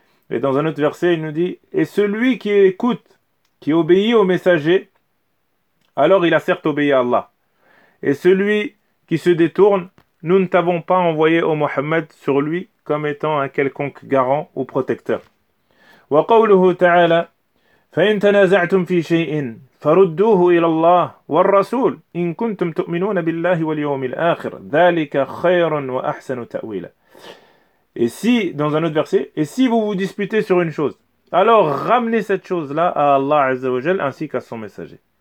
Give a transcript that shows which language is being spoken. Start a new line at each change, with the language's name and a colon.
French: Et dans un autre verset, il nous dit, et celui qui écoute, qui obéit au messager, alors il a certes obéi à Allah. Et celui qui se détourne, nous ne t'avons pas envoyé au Mohammed sur lui comme étant un quelconque garant ou protecteur.
Arabic: Wa qawluhu ta'ala, فَإِن تَنَازَعْتُمْ فِي شَيْءٍ فَرُدُّوهُ إِلَى اللَّهِ وَالرَّسُولِ إِن كُنْتُمْ تُؤْمِنُونَ بِاللَّهِ وَالْيَوْمِ الْآخِرِ ذَلِكَ خَيْرٌ وَأَحْسَنُ تَأْوِيلًا.
French: Et si, dans un autre verset, et si vous vous disputez sur une chose, alors ramenez cette chose-là à Allah Azza wa Jal ainsi qu'à son messager.